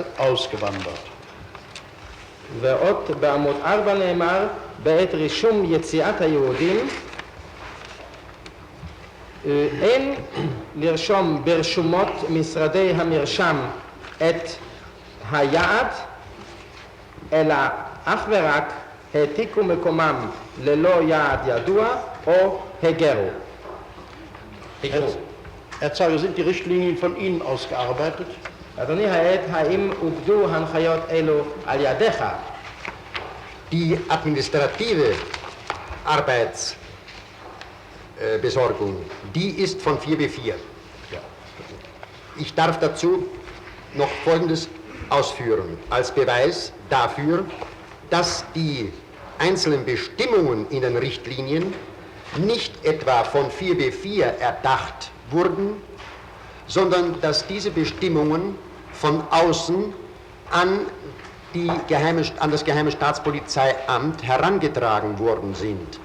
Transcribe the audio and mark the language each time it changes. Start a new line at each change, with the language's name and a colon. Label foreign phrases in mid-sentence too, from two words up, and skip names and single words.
German: ausgewandert.
Hebrew: ועוד בעמוד 4 נאמר, בעת רישום יציאת היהודים, אין לרשום ברשומות משרדי המרשם את היעד, אלא אך ורק העתיקו מקומם ללא יעד ידוע או הגרו.
German: Herr Zeuge, sind die Richtlinien von Ihnen ausgearbeitet?
Hebrew: אדוני העד, האם עובדו הנחיות אלו על ידיך?
German: Die administrative Arbeitsbesorgung, die ist von 4B4. Ich darf dazu noch Folgendes ausführen, als Beweis dafür, dass die einzelnen Bestimmungen in den Richtlinien nicht etwa von 4B4 erdacht wurden, sondern dass diese Bestimmungen von außen an das Geheime Staatspolizeiamt herangetragen worden sind.